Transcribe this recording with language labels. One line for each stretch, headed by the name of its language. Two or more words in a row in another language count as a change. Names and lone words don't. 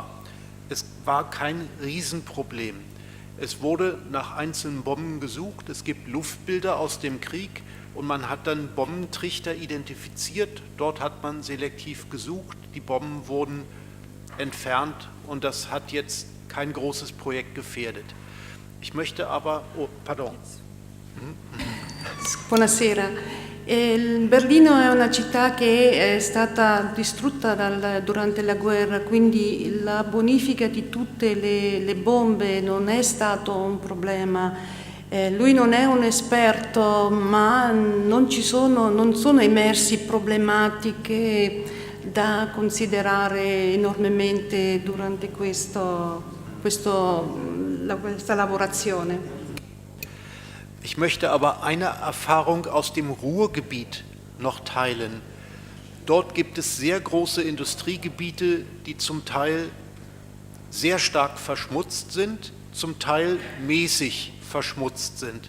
German: Es war kein Riesenproblem. Es wurde nach einzelnen Bomben gesucht, es gibt Luftbilder aus dem Krieg und man hat dann Bombentrichter identifiziert, dort hat man selektiv gesucht, die Bomben wurden entfernt und das hat jetzt kein großes Projekt gefährdet. Ich möchte aber, oh, pardon.
Italian: Buonasera. Berlino è una città che è stata distrutta durante la guerra, quindi la bonifica di tutte le bombe non è stato un problema. Lui non è un esperto, ma non sono emersi problematiche da considerare enormemente durante questa lavorazione.
German: Ich möchte aber eine Erfahrung aus dem Ruhrgebiet noch teilen. Dort gibt es sehr große Industriegebiete, die zum Teil sehr stark verschmutzt sind, zum Teil mäßig verschmutzt sind.